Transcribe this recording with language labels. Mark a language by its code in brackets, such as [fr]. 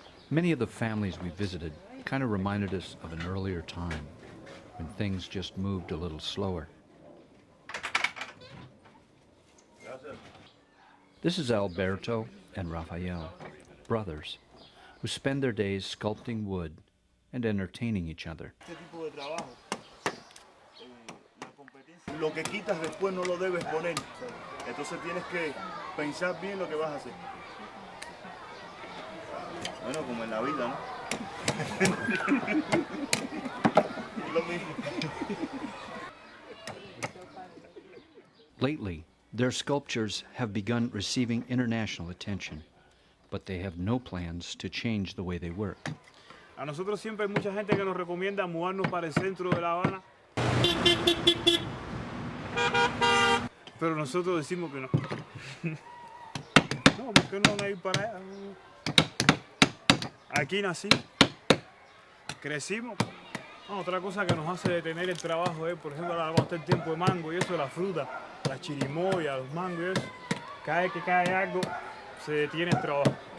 [en] Many of the families we visited kind of reminded us of an earlier time when things just moved a little slower. This is Alberto and Rafael, brothers, who spend their days sculpting wood and entertaining each other. [es] Lo que quitas después no lo debes poner. Entonces tienes que pensar bien lo que vas a hacer. Bueno, como en la vida, ¿no? Lo mismo. [en] Lately, their sculptures have begun receiving international attention, but they have no plans to change the way they work. [es] A nosotros siempre hay mucha gente que nos recomienda mudarnos para el centro de La Habana. Pero nosotros decimos que no. No, ¿por qué no ir para allá? Aquí nací, crecimos. No, otra cosa que nos hace detener el trabajo es, por ejemplo, ahora cuando está el tiempo de mango y eso, de la fruta, la chirimoya, los mangos y eso. Cada vez que cae algo, se detiene el trabajo.